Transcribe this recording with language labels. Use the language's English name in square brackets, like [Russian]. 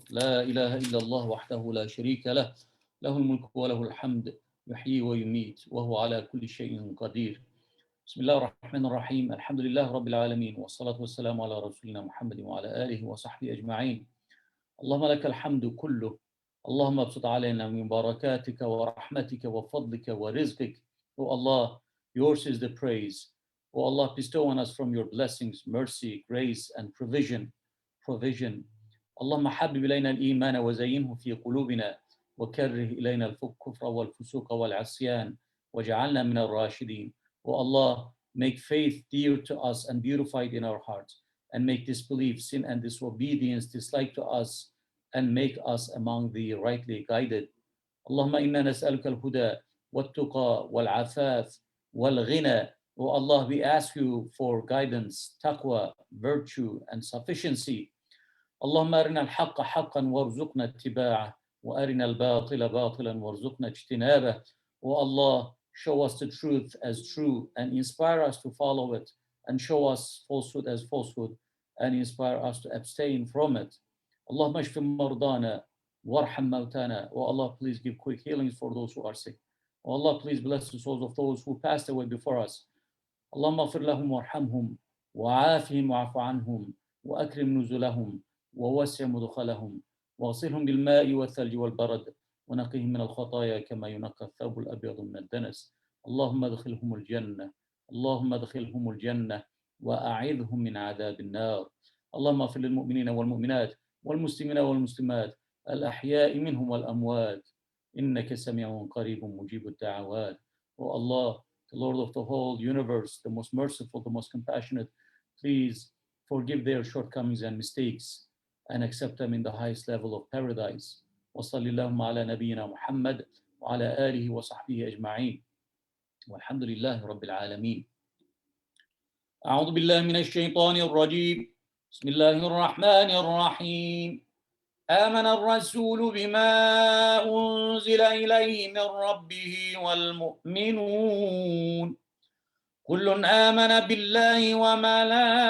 [Arabic] لا إله إلا الله وحده لا شريك له له الملك وله الحمد يحيي ويميت وهو على كل شيء قدير. بسم الله الرحمن الرحيم. الحمد لله رب العالمين والصلاة والسلام على رسولنا محمد وعلى آله وصحبه أجمعين. اللهم لك الحمد كله. اللهم ابسط علينا من بركاتك ورحمتك وفضلك ورزقك. [English] O Allah, yours is the praise. O Allah, bestow on us from your blessings, mercy, grace, and provision. [Arabic] اللهم حبب إلينا الإيمان وزينه في قلوبنا وكره إلينا الكفر والفسوق والعصيان واجعلنا من الراشدين. [English] O Allah, make faith dear to us and beautified in our hearts, and make disbelief, sin, and disobedience disliked to us, and make us among the rightly guided. [Arabic] اللهم إنا نسألك الهدى والتقى والعفاف والغنى. [English] O Allah, we ask you for guidance, taqwa, virtue, and sufficiency. [Arabic] اللهم أرنا الحق حقا وارزقنا اتباعه وأرنا الباطل باطلا وارزقنا اجتنابه. [English] O Allah, show us the truth as true and inspire us to follow it, and show us falsehood as falsehood and inspire us to abstain from it. [Arabic] اللهم اشف مرضانا وارحم موتانا. [English] O Allah, please give quick healings for those who are sick. O Allah, please bless the souls of those who passed away before us. [Arabic] اللهم اغفر لهم وارحمهم وعافهم واعف عنهم وأكرم نزلهم ووسع مدخلهم واغسلهم بالماء والثلج والبرد ونقهم من الخطايا كما ينقى الثوب الأبيض من الدنس. اللهم ادخلهم الجنة اللهم ادخلهم الجنة وأعذهم من عذاب النار. اللهم اغفر للمؤمنين والمؤمنات والمسلمين والمسلمات الأحياء منهم والأموات إنك سميع قريب مجيب الدعوات. [English] O Allah, the Lord of the whole universe, the most merciful, the most compassionate, please forgive their shortcomings and mistakes and accept them in the highest level of paradise. [Arabic] وصلى اللهم على نبينا محمد وعلى آله وصحبه أجمعين. والحمد لله رب العالمين. أعوذ بالله من الشيطان الرجيم. بسم الله الرحمن الرحيم. آمن الرسول بما أنزل إليه من ربه والمؤمنون كل آمن بالله وملائكته